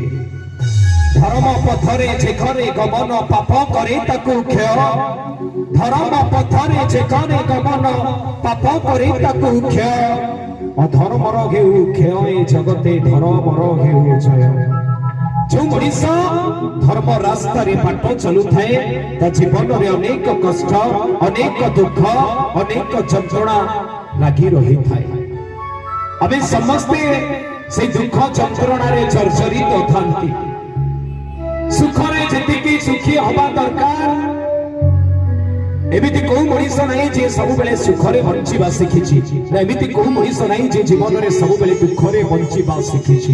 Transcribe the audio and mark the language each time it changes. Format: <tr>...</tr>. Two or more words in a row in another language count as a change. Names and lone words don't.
<or>ଧର୍ମ ପଥରେ ଯେଉଁଠାରେ ଗମନ ପାପ କରେ ତାକୁ କ୍ଷୟ ଧର୍ମ ପଥରେ ଯେଉଁଠାରେ ଗମନ ପାପ କରେ ତାକୁ କ୍ଷୟ ଅଧର୍ମର ହେଉ କ୍ଷୟ ଜଗତେ ଧର୍ମର ହେଉ ଜୟ। ଯେ ମଣିଷ ଧର୍ମ ରାସ୍ତା ରେ ବାଟ ଚାଲୁ ଥାଏ ତା ଜୀବନ ରେ ଅନେକ କଷ୍ଟ ଅନେକ ଦୁଃଖ ଅନେକ ଯନ୍ତ୍ରଣା ଲାଗି ରହି ଥାଏ। ଆମେ ସମସ୍ତେ ସେ ଦୁଃଖ ଯନ୍ତ୍ରଣା ରେ ଜର୍ଜରିତ ଥାଆନ୍ତି ସୁଖରେ ଯେତିକି ସୁଖୀ ହେବା ଦରକାର ଏମିତି କୌଣସି ମଣିଷ ନାହିଁ ଯେ ସବୁ ବେଳେ ସୁଖରେ ବଞ୍ଚିବା ଶିଖିଛି ନା ଏମିତି କୌଣସି ମଣିଷ ନାହିଁ ଯେ ଜୀବନ ରେ ସବୁ ବେଳେ ଦୁଃଖରେ ବଞ୍ଚିବା ଶିଖିଛି।</or>